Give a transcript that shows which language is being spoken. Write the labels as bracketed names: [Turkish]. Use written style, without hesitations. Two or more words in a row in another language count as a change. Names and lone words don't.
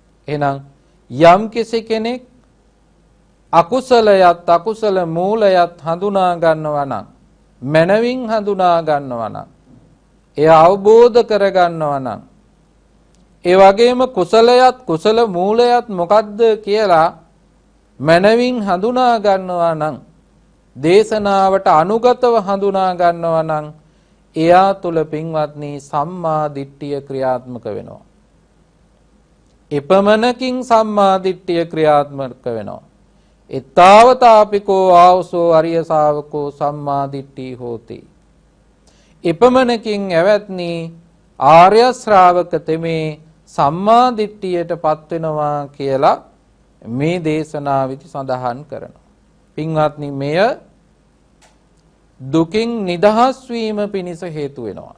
[Sinhala] එහෙනම් යම් කෙනෙක් අකුසලයත් අකුසල මූලයත් හඳුනා ගන්නවා නම් මනවින් හඳුනා ගන්නවා නම් එය අවබෝධ කර ගන්නවා නම් ඒ වගේම කුසලයත් කුසල මූලයත් මොකද්ද කියලා මනවින් හඳුනා ගන්නවා නම් දේශනාවට අනුගතව හඳුනා ගන්නවා නම් එයා තුල පින්වත්නි සම්මා දිට්ඨිය ක්‍රියාත්මක වෙනවා. එපමණකින් සම්මා දිට්ඨිය ක්‍රියාත්මක වෙනවා. [Pali] ඊතාවතාපිකෝ ආවසෝ අරිය ශාවකෝ සම්මා දිට්ඨි හෝති. [Sinhala] එපමණකින් ඇවැත්නි ආර්ය ශ්‍රාවක තෙමේ සම්මා දිට්ඨියටපත් වෙනවා කියලා මේ දේශනාවෙදි සඳහන් කරනවා. පින්වත්නි මෙය දුකින් නිදහස් වීම පිණිස හේතු වෙනවා.